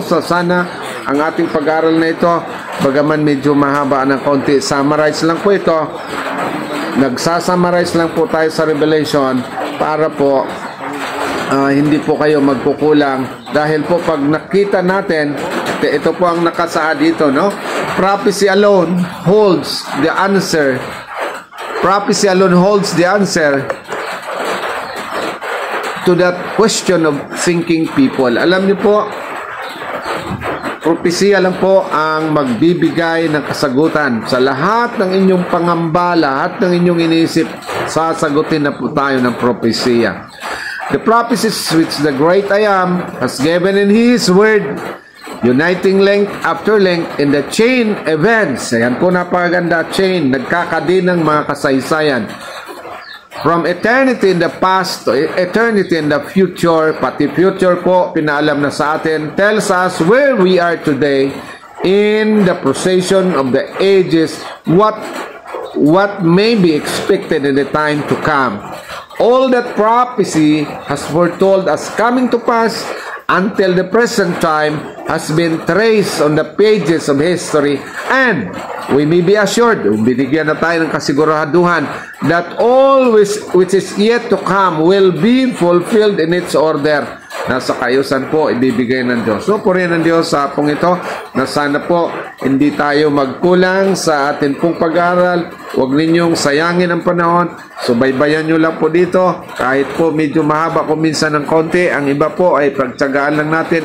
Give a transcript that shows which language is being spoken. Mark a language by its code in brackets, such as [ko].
[tl] So sana ang ating pag-aaral na ito, bagaman medyo mahaba ng konti, summarize lang po ito. Nagsasummarize lang po tayo sa Revelation para po hindi po kayo magkukulang dahil po pag nakita natin, ito po ang nakasaad dito, no? [en] Prophecy alone holds the answer. Prophecy alone holds the answer to that question of thinking people. [tl] Alam niyo po, propesya lang po ang magbibigay ng kasagutan sa lahat ng inyong pangamba, lahat ng inyong iniisip, sasagutin na po tayo ng propesya. [en] The prophecies which the great I Am has given in His Word, uniting link after link in the chain events. [tl] Ayan po, napakaganda, chain, nagkakadinang mga kasaysayan. [en] From eternity in the past to eternity in the future, [tl] pati future po, pinaalam na sa atin, [en] tells us where we are today in the procession of the ages, what may be expected in the time to come. All that prophecy has foretold us coming to pass until the present time has been traced on the pages of history, and we may be assured, [tl] binigyan na tayo ng kasiguraduhan, [en] that all which is yet to come will be fulfilled in its order. [tl] Nasa kayusan po, ibibigay ng Diyos. So, purihin ng Diyos sa hapong ito, na sana po hindi tayo magkulang sa atin pong pag-aaral. Huwag ninyong sayangin ang panahon. Subaybayan nyo lang po dito. Kahit po medyo mahaba kung minsan ng konti, ang iba po ay pagtsagaan lang natin.